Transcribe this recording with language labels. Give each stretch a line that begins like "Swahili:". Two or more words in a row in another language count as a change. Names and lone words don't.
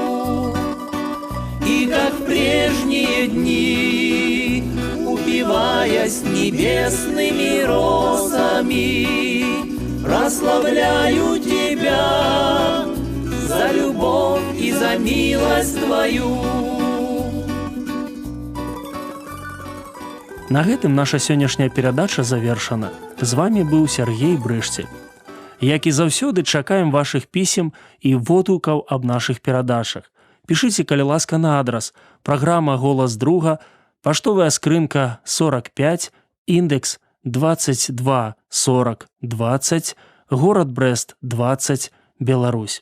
Russian: И как в прежние дни, упиваясь небесными росами, прославляю Тебя за любовь и за милость Твою.
Belarusian: На гэтым наша сённяшняя перадача завершана. З вами быў Сергей Брышці. Як і заўсёды, чакаем вашых пісем і водгукаў аб нашых перадачах. Пішыце, калі ласка, на адрас: праграма «Голас друга», паштовая скрынка 45, індекс 224020, горад Брэст 20, Беларусь.